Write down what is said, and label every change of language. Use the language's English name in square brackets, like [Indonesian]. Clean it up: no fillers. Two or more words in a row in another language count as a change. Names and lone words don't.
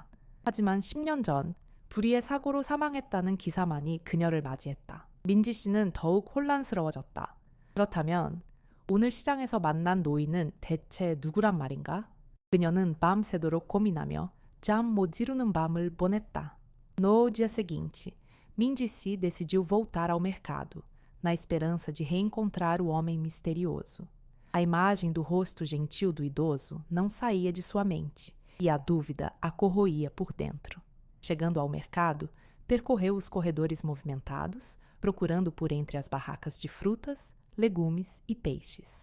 [Korean] 하지만 10년 전 불의의 사고로 사망했다는 기사만이 그녀를 맞이했다. 민지 씨는 더욱 혼란스러워졌다. 그렇다면 오늘 시장에서 만난 노인은 대체 누구란 말인가? 그녀는 밤새도록 고민하며 잠 못 이루는 밤을 보냈다. [Portuguese] No dia seguinte, Mindy C decidiu voltar ao mercado, na esperança de reencontrar o homem misterioso. A imagem do rosto gentil do idoso não saía de sua mente, e a dúvida a corroía por dentro. Chegando ao mercado, percorreu os corredores movimentados, procurando por entre as barracas de frutas, legumes e peixes.